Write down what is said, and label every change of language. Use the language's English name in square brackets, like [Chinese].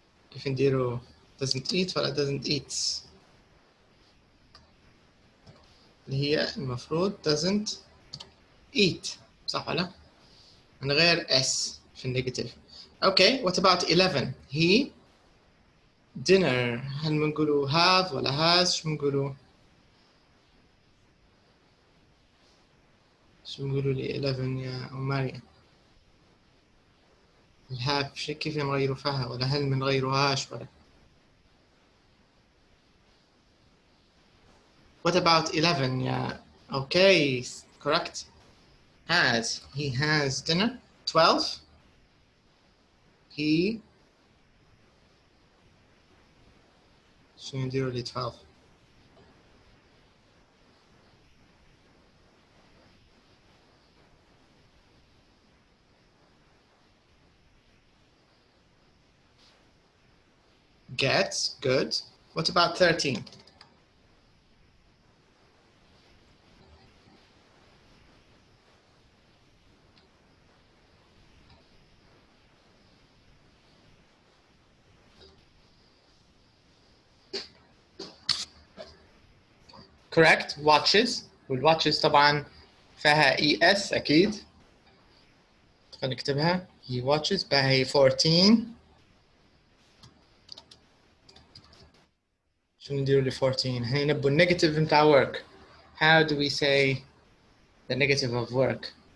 [Arabic] كيف نديروا [English] doesn't eat [Arabic] ولا [English] doesn't eats؟ [Arabic] اللي هي المفروض [English] doesn't eat [Arabic] صح ولا؟ من غير s في النيجاتيف. [English] Okay what about 11؟ he dinner. [Arabic] هل بنقولوا have ولا has؟ شو بنقولوا؟ شو بنقولوا ل 11 يا ام مريم؟ الهاف شي كيف نغيروا فيها ولا هل بنغيروهاش ولا؟ [English] What about 11 [Arabic] يا [English] okay correct has. He has dinner. [Arabic] 12 he شو نديروا ل 12؟ gets. [English] Good. What about 13؟ correct watches. [Arabic] والwatches طبعا فيها es اكيد. خلينا نكتبها [English] he watches [Arabic] بقى هي 14. شو نديروا ل 14؟ هي نبوا النيجاتيف نتاع work. [English] How do we say the negative of work؟